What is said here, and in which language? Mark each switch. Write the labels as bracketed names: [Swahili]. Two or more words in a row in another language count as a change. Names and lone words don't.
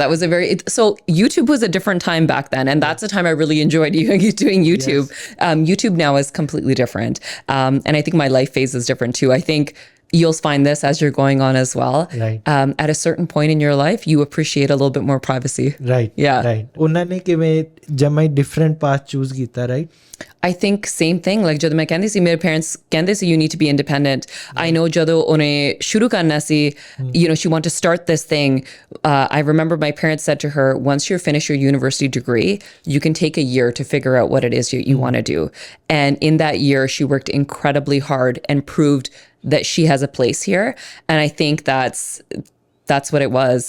[English] That was so YouTube was a different time back then, and that's the time I really enjoyed doing YouTube. YouTube now is completely different, and I think my life phase is different too. I think you'll find this as you're going on as well. Right. At a certain point in your life, you appreciate a little bit more privacy. Right. Yeah. Right. [Punjabi] ਉਹਨਾਂ ਨੇ ਕਿਵੇਂ ਜਮਾਈ [English] different path choose [Punjabi] ਕੀਤਾ, right? [English] I think same thing. Like [Punjabi] ਜਦੋਂ ਮੈਂ ਕਹਿੰਦੀ ਸੀ, ਮੇਰੇ parents ਕਹਿੰਦੇ ਸੀ, [English] you need to be independent. I know [Punjabi] ਜਦੋਂ ਉਹਨੇ ਸ਼ੁਰੂ ਕਰਨਾ ਸੀ, [English] she wanted to start this thing. I remember my parents said to her, once you finish your university degree, you can take a year to figure out what it is you want to do. And in that year, she worked incredibly hard and proved that she has a place here. And I think that's what it was.